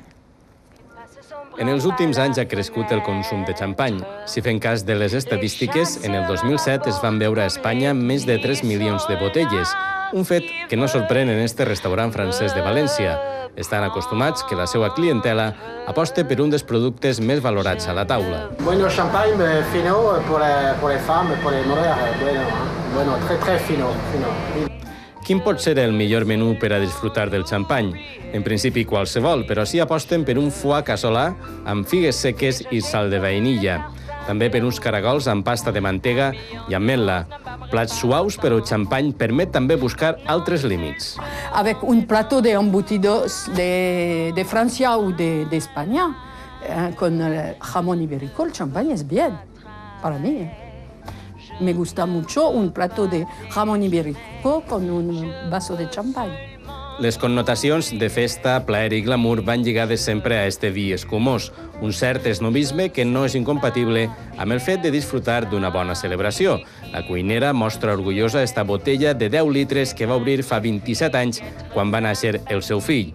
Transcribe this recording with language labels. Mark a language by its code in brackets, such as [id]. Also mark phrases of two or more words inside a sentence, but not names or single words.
[ca] En els últims anys ha crescut el consum de xampany. Si fem cas de les estadístiques, en el 2007 es van beure a Espanya més de 3 milions de botelles, un fet que no sorprèn en este restaurant francès de València. Estan acostumats que la seva clientela aposta per un dels productes més valorats a la taula. [es] Bueno, [fr] champagne [es] fino por [fr] les femmes, por les modères. [es] Bueno, très fino. [ca] Quin pot ser el millor menú per a disfrutar del xampany? En principi qualsevol, però sí aposten per un foie casolà amb figues seques i sal de vainilla. També per uns caragols amb pasta de mantega i ametla. Plats suaus, però el xampany permet també buscar altres límits. [fr] Avec un plateau [es] de embutidos de Francia o de España, con jamón ibérico, el champán es bien, para mí. Me gusta mucho un plato de jamón ibérico con un vaso de champán. [ca] Les connotacions de festa, plaer i glamour van lligades sempre a este vi escumós, un cert esnobisme que no és incompatible amb el fet de disfrutar d'una bona celebració. La cuinera mostra orgullosa esta botella de 10 litres que va obrir fa 27 anys quan va néixer el seu fill.